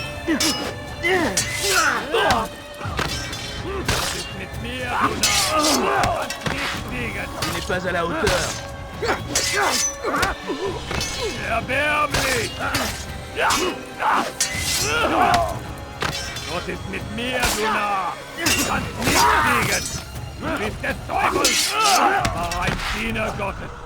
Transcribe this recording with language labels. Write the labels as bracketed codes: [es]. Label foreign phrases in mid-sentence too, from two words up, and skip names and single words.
[de] Ist mit mir, du Narr! Kannst nicht fliegen! [fr] Tu n'es pas à la hauteur. [de] Erbärmlich! Gott ist mit mir, du Narr! Kannst nicht fliegen! Du bist des Teufels! War ein Diener Gottes!